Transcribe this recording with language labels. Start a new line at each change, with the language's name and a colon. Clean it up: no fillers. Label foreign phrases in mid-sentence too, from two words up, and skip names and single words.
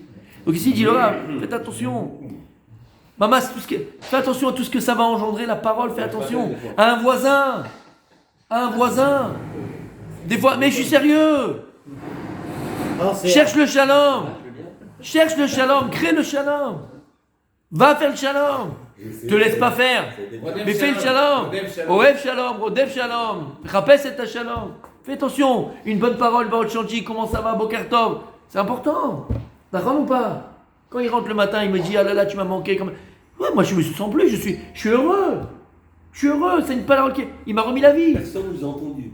French: Donc ici il dit Laura, faites attention. Maman, fais attention à tout ce que ça va engendrer, la parole, fais attention. À un voisin. À un voisin. Des fois, mais je suis sérieux. Cherche le shalom. Cherche le shalom. Crée le shalom. Va faire le shalom. Te laisse pas faire. Mais fais le shalom.
Hebrew: אוהב שלום. רודף שלום.
French: Rappelle cet shalom. Fais attention. Une bonne parole, Baot Chanti. Comment ça va,
Hebrew: בוקר טוב?
French: C'est important. D'accord ou pas? Quand il rentre le matin, il me dit ah là là, tu m'as manqué. Ouais, moi je me sens plus. Je suis heureux. Je suis heureux. C'est une parole qui. Il m'a remis la vie. Personne ne nous a entendu.